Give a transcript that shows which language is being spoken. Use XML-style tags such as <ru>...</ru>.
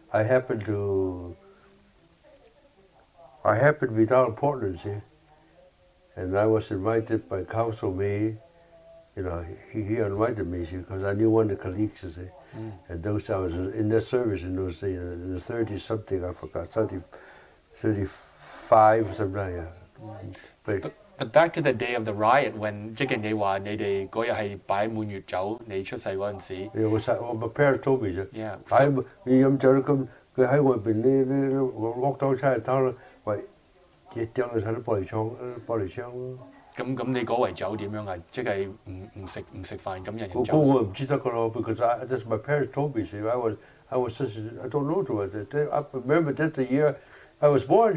<en>I happened to be down in Portland, see, and I was invited by Council May. He invited me, see, because I knew one of the colleagues, you see. And those I was in that service in those days, in the 30s something, I forgot, 35 or something like that. But back to the day of the riot when 即係你話你哋嗰日係擺滿月酒，你出世嗰陣時。 My parents told me 啫。 Yeah.</en> <yue>你飲酒咁，佢喺外邊呢 lock down Chinatown，喂，掉到晒啲玻璃窗咯。咁你嗰圍酒點樣啊？即係唔食飯咁人飲酒。</yue> <en>我唔知得噶咯， because that's my parents told me. See, I was just I don't know to it. I remember that's the year I was born.</en>